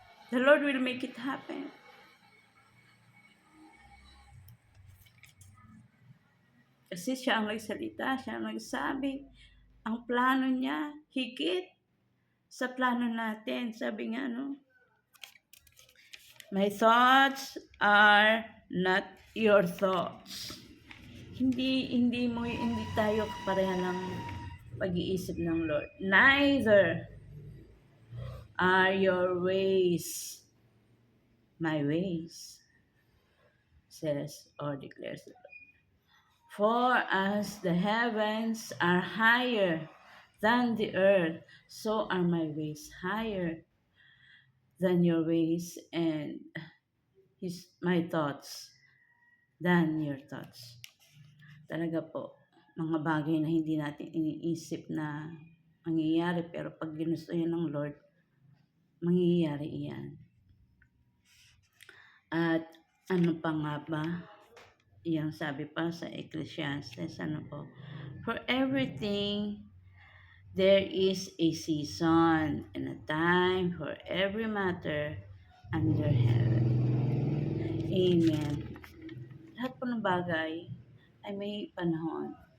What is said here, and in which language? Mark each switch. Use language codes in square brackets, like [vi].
[en] The Lord will make it happen. [tl] Kasi siya ang nagsalita, siya ang nagsabi. Ang plano niya, higit sa plano natin. Sabi nga, no? [en] My thoughts are not your thoughts. [tl] Hindi tayo kapareha ng pag-iisip ng Lord. [en] Neither are your ways my ways, says or declares the Lord. For as the heavens are higher than the earth, so are my ways higher than your ways, and my thoughts than your thoughts. [tl] Talaga po, mga bagay na hindi natin iniisip na mangyayari, pero pag ginusto yan ng Lord, mangyayari iyan. At ano pa nga ba? Yung sabi pa sa Ecclesiastes, ano po? [en] For everything, there is a season and a time for every matter under heaven. Amen. [tl] Lahat po ng bagay ay may panahon.